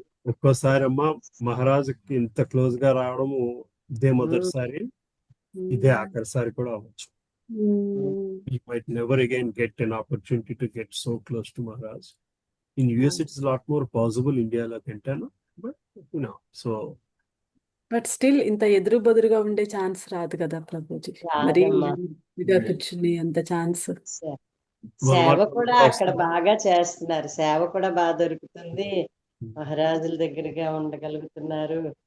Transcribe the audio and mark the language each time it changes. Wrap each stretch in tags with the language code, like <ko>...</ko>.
<te>ఒక్కోసారి అమ్మా మహారాజుకి ఇంత క్లోజ్ గా రావడము ఇదే మొదటిసారి, ఇదే ఆఖరిసారి కూడా అవ్వచ్చు.</te> <en>You might never again get an opportunity to get so close to Maharaj. In US it is a lot more possible,</en> <te>India la kantana,</te> <en>but so</en> <te>but still ఇంత ఎదురు బదురుగా ఉండే ఛాన్స్ రాదు కదా ప్రభుజీ, మరి ఇదిగా కూర్చుని అంత ఛాన్స్. సేవ కూడా అక్కడ బాగా చేస్తున్నారు, సేవ కూడా బాగా దొరుకుతుంది, మహారాజుల దగ్గరగా ఉండగలుగుతున్నారు.</te>